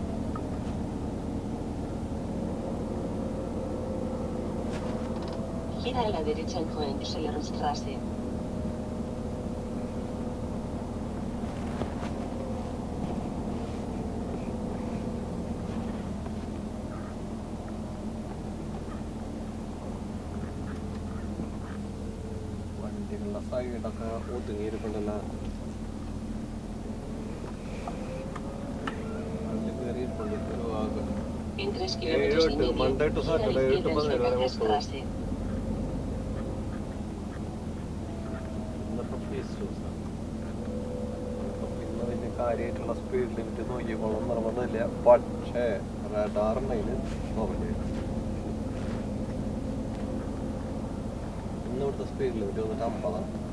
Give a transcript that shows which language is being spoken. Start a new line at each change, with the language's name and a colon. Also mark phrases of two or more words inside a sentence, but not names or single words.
Spanish: Gira a la derecha en Hohenzollernstraße.
Malayalam: വണ്ടികളുടെ സൈഡൊക്കെ ഒതുങ്ങിയിരിക്കണ്ടല്ലോ.
Spanish: En 3 kilómetros y medio,
English: Monday to
Spanish: gira a la
English: Saturday,
Spanish: izquierda en 8 de la Schwarzstraße.
Malayalam: പിന്നെ വലിയ കാര്യമായിട്ടുള്ള
English: speed limit
Malayalam: നോക്കിക്കോളും നിർബന്ധമില്ല. പക്ഷേ റഡാറുണ്ടെങ്കിൽ നോക്കണ്ടേ. ഇന്ന് ഇവിടുത്തെ
English: speed limit
Malayalam: വന്നിട്ട് 50.